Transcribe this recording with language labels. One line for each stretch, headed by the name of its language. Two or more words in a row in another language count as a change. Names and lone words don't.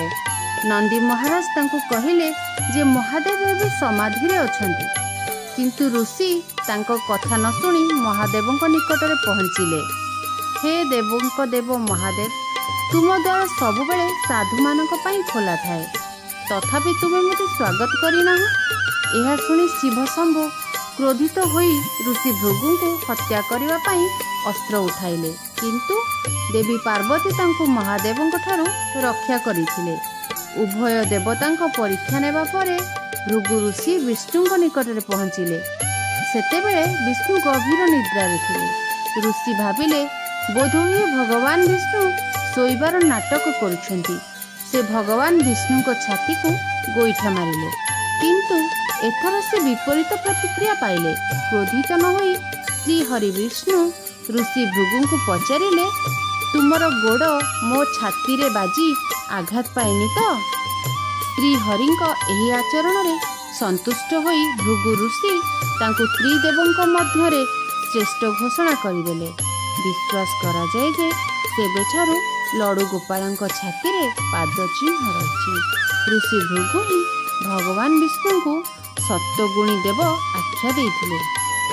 Odia: ନନ୍ଦୀ ମହାରାଜ ତାଙ୍କୁ କହିଲେ ଯେ ମହାଦେବ ଏବେ ସମାଧି ରେ ଅଛନ୍ତି, କିନ୍ତୁ ଋଷି ତାଙ୍କୁ କଥା ନ ଶୁଣି ମହାଦେବଙ୍କ ନିକଟରେ ପହଞ୍ଚିଲେ। ହେ ଦେବଙ୍କ ଦେବ ମହାଦେବ, ତୁମ ଦ୍ୱାର ସବୁ ବେଳେ ସାଧୁ ମାନଙ୍କ ପାଇଁ ଖୋଲା ଥାଏ, ତଥାପି ତୁମେ ମୋତେ ସ୍ୱାଗତ କରିନ। ଏହା ଶୁଣି ଶିବ ଶମ୍ଭୁ କ୍ରୋଧିତ ହୋଇ ଋଷି ଭୃଗୁ କୁ ହତ୍ୟା କରିବା ପାଇଁ ଅସ୍ତ୍ର ଉଠାଇଲେ, କିନ୍ତୁ ଦେବୀ ପାର୍ବତୀ ତାଙ୍କୁ ମହାଦେବଙ୍କ ଠାରୁ ରକ୍ଷା କରିଥିଲେ। ଉଭୟ ଦେବତାଙ୍କ ପରୀକ୍ଷା ନେବା ପରେ ଭୃଗୁ ଋଷି ବିଷ୍ଣୁଙ୍କ ନିକଟରେ ପହଞ୍ଚିଲେ। ସେତେବେଳେ ବିଷ୍ଣୁ ଗଭୀର ନିଦ୍ରାରେ ଥିଲେ। ଋଷି ଭାବିଲେ ବୋଧହୁଏ ଭଗବାନ ବିଷ୍ଣୁ ଶୋଇବାର ନାଟକ କରୁଛନ୍ତି। ସେ ଭଗବାନ ବିଷ୍ଣୁଙ୍କ ଛାତି କୁ ଗୋଇଠା ମାରିଲେ, କିନ୍ତୁ ଏଥର ସେ ବିପରୀତ ପ୍ରତିକ୍ରିୟା ପାଇଲେ। କ୍ରୋଧିତ ନ ହୋଇ ଶ୍ରୀ ହରି ବିଷ୍ଣୁ ଋଷି ଭୃଗୁ କୁ ପଚାରିଲେ, ତୁମର ଗୋଡ଼ ମୋ ଛାତି ରେ ବାଜି ଆଘାତ ପାଇନି ତ? ଶ୍ରୀ ହରିଙ୍କ ଏହି ଆଚରଣ ରେ ସନ୍ତୁଷ୍ଟ ହୋଇ ଭୃଗୁ ଋଷି ତାଙ୍କୁ ତ୍ରିଦେବଙ୍କ ମଧ୍ୟରେ ଶ୍ରେଷ୍ଠ ଘୋଷଣା କରିଦେଲେ। ବିଶ୍ୱାସ କରା ଯାଏ ଯେ ସେବେଠାରୁ ଲଡ଼ୁ ଗୋପାଳଙ୍କ ଛାତି ରେ ପାଦ ଚିହ୍ନ ରହି। ଋଷି ଭୃଗୁ ହିଁ ଭଗବାନ ବିଷ୍ଣୁ କୁ ସତ୍ତ୍ୱଗୁଣୀ ଦେବ ଆଖ୍ୟା ଦେଇଥିଲେ।